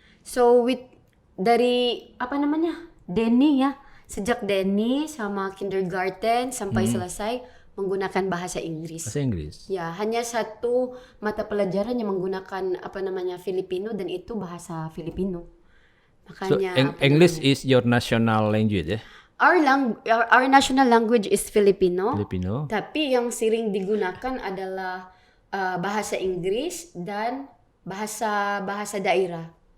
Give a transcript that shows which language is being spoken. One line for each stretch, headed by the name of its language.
Indonesian: So dari Denny ya, sejak Denny sama kindergarten sampai selesai menggunakan bahasa Inggris. Bahasa Inggris. Ya, hanya satu mata pelajaran yang menggunakan Filipino dan itu bahasa Filipino. Makanya
English: So English is your national language ya? Our national language is Filipino.
Indonesian: Tapi yang sering digunakan adalah bahasa Inggris dan bahasa daerah.